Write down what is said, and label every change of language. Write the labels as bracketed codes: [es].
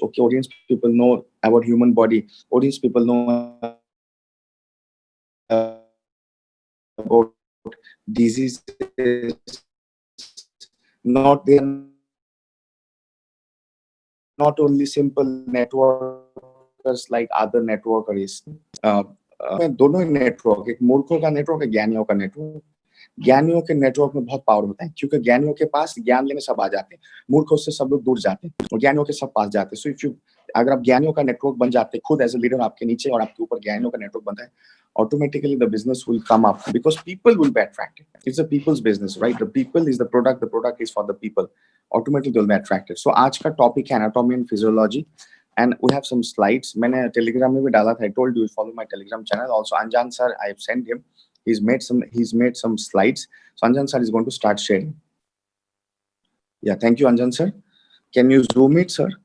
[en] Okay, audience people know about human body. Audience people know about diseases. Not they are not only simple networkers like other networkers. [hi] दोनों network, एक मूर्खों का network, एक ज्ञानियों का network. ज्ञानियों के नेटवर्क में बहुत पावर होता है, क्योंकि ज्ञानियों के पास ज्ञान लेने सब आ जाते हैं. मूर्खों से सब लोग दूर जाते हैं और ज्ञानियों के सब पास जाते हैं. [en] so if you, [hi] अगर आप ज्ञानियों का नेटवर्क बन जाते हैं, खुद [en] as a leader [hi] आपके नीचे और आपके ऊपर ज्ञानियों का नेटवर्क बनता है, [en] automatically the business will come up because people will be attracted. It's a people's business, right? The people is the product is for the people. Automatically they'll be attracted. So [hi] आज का [en] topic है anatomy and physiology, and we have some slides. [hi] मैंने Telegram में भी डाला था. [en] I told you follow my Telegram channel. Also Anjan sir, I have sent him. He's made some slides. So Anjan sir is going to start sharing. Yeah, thank you, Anjan sir. Can you zoom it, sir?